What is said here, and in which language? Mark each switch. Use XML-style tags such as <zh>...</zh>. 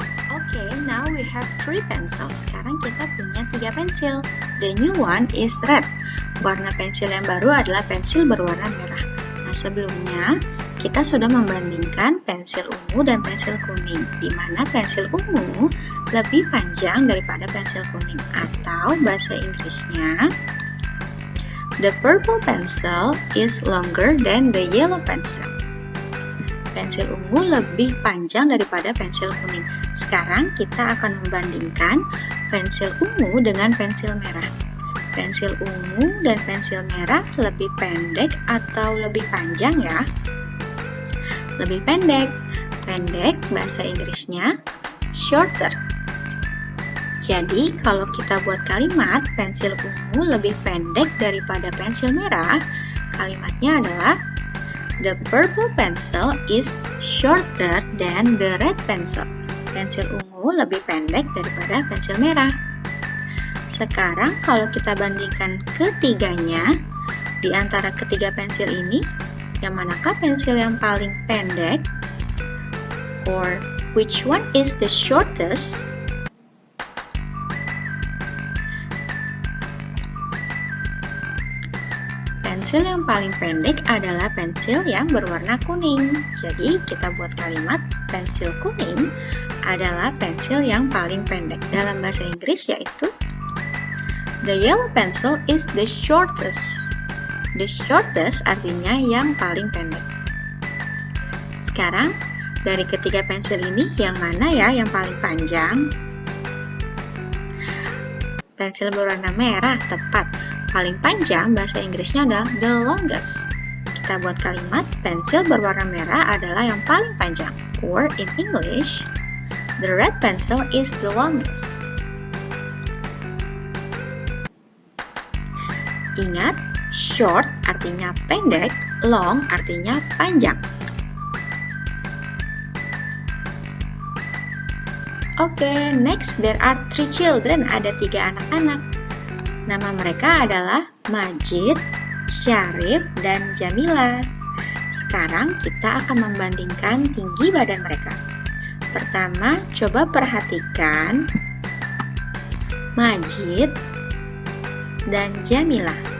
<en>Okay, now we have 3 pencils.</en> <id>Sekarang kita punya 3 pensil.</id> <en>The new one is red.</en> <id>Warna pensil yang baru adalah pensil berwarna merah. Nah, sebelumnya kita sudah membandingkan pensil ungu dan pensil kuning, di mana pensil ungu lebih panjang daripada pensil kuning, atau bahasa Inggrisnya,</id> <en>the purple pencil is longer than the yellow pencil.</en> <id>Pensil ungu lebih panjang daripada pensil kuning. Sekarang kita akan membandingkan pensil ungu dengan pensil merah. Pensil ungu dan pensil merah lebih pendek atau lebih panjang ya? Lebih pendek. Pendek bahasa Inggrisnya shorter. Jadi kalau kita buat kalimat pensil ungu lebih pendek daripada pensil merah, kalimatnya adalah</id> <en>The purple pencil is shorter than the red pencil.</en> <id>Pensil ungu lebih pendek daripada pensil merah. Sekarang kalau kita bandingkan ketiganya, di antara ketiga pensil ini, yang manakah pensil yang paling pendek?</id> <en>Or which one is the shortest?</en> <id>Pensil yang paling pendek adalah pensil yang berwarna kuning. Jadi kita buat kalimat pensil kuning adalah pensil yang paling pendek. Dalam bahasa Inggris yaitu</id> <en>the yellow pencil is the shortest.</en> <id>The shortest artinya yang paling pendek. Sekarang dari ketiga pensil ini yang mana ya yang paling panjang? Pensil berwarna merah, tepat. Paling panjang bahasa Inggrisnya adalah the longest. Kita buat kalimat pensil berwarna merah adalah yang paling panjang.</id> <en>Or in English, the red pencil is the longest.</en> <id>Ingat, short artinya pendek, long artinya panjang.</id> <en>Oke, next there are 3 children.</en> <id>Ada 3 anak-anak. Nama mereka adalah Majid, Syarif, dan Jamila. Sekarang kita akan membandingkan tinggi badan mereka. Pertama, coba perhatikan Majid dan Jamila.</id>